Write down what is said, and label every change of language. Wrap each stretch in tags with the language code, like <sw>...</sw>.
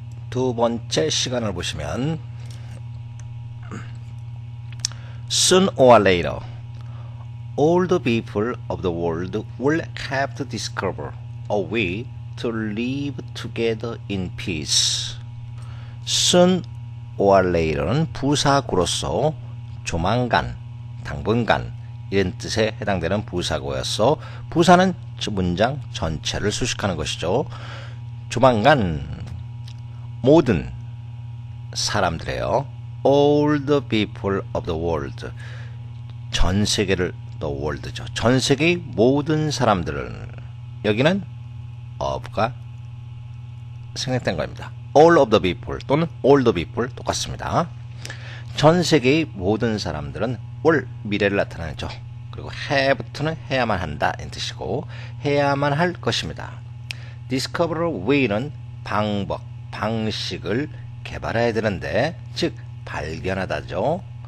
<ko>두 번째 시간을 보시면</ko> <en>Soon or later, all the people of the world will have to discover a way to live together in peace. Soon or later</en> <ko>는 부사구로서 조만간, 당분간 이런 뜻에 해당되는 부사구여서 부사는 문장 전체를 수식하는 것이죠. 조만간 모든 사람들이에요.</ko> <en>All the people of the world.</en> <ko>전 세계를</ko> <en>the world</en> <ko>죠. 전 세계의 모든 사람들은 여기는 of가 생략된 겁니다.</ko> <en>All of the people</en> <ko>또는</ko> <en>all the people</en> <ko>똑같습니다. 전 세계의 모든 사람들은 will 미래를 나타내죠. 그리고 have부터는 해야만 한다 이 뜻이고 해야만 할 것입니다.</ko> <en>discover way</en> <ko>는 방법, 방식을 개발해야 되는데 즉 발견하다죠.</ko>